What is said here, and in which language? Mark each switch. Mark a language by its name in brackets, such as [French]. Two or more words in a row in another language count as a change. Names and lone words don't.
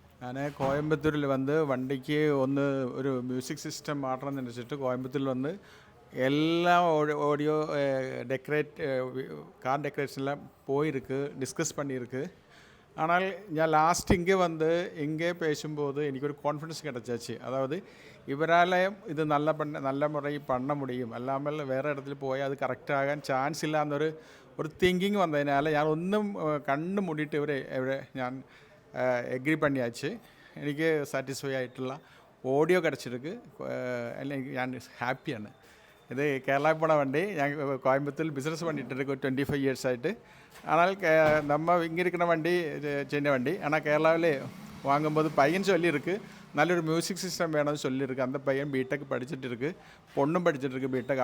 [Malayalam] ഞാൻ കോയമ്പത്തൂരിൽ വന്ന് വണ്ടിക്ക് ഒരു മ്യൂസിക് സിസ്റ്റം മാറ്റണമെന്ന് വെച്ചിട്ട് കോയമ്പത്തൂരിൽ വന്ന് [Tamil] எல்லா ஆடியோ கார் டெக்கரேஷன்லாம் போயிருக்கு, டிஸ்கஸ் பண்ணியிருக்கு. ஆனால் நான் லாஸ்ட் இங்கே பேசும்போது എനിക്കൊരു கான்ஃபிடன்ஸ் கிடச்சாச்சு. அதாவது இவரால் இது நல்ல முறை பண்ண முடியும், அல்லாமல் வேறு இடத்துல போய் அது கரெக்டாകാൻ சான்ஸ் [Malayalam] ഇല്ലാന്നൊരു തിങ്കിങ് വന്നതിനാൽ ഞാൻ ഒന്നും കണ്ണ് മൂടിയിട്ട് ഇവരെ ഞാൻ എഗ്രി [Tamil] பண்ணியாச்சு. [Malayalam] എനിക്ക് സാറ്റിസ്ഫൈ ആയിട്ടുള്ള ഓഡിയോ കിടച്ചിருக்கு, അല്ലെങ്കിൽ ഞാൻ ഹാപ്പിയാണ്. [Tamil] இது கேரளா போன வண்டி. நாங்கள் கோயம்புத்தூர் பிஸ்னஸ் பண்ணிகிட்டு இருக்கோம் 25 years ஆகிட்டு. ஆனால் நம்ம இங்கே இருக்கிற வண்டி சின்ன வண்டி. ஆனால் கேரளாவில் வாங்கும்போது பையன் சொல்லியிருக்கு நல்லொரு மியூசிக் சிஸ்டம் வேணும்னு சொல்லியிருக்கு. அந்த பையன் பிடெக் படிச்சுட்டு இருக்குது, பொண்ணும் படிச்சுட்டு இருக்குது பிடெக்.